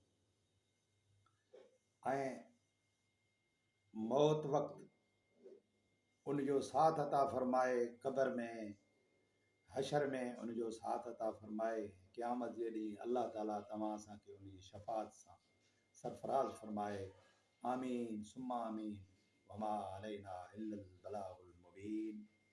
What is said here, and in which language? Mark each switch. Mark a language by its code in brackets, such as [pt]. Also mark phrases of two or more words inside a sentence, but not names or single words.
[sd] ऐं मौत वक़्तु उनजो साथ अता फरमाए, क़ब्र में हशर में उनजो साथ अता फरमाए, क़यामत जे ॾींहुं अल्लाह ताला तव्हां असांखे उनजी शफ़ाअत सां सरफराज़ फरमाए। [ar] آمين ثم آمين. وما علينا إلا البلاغ المبين.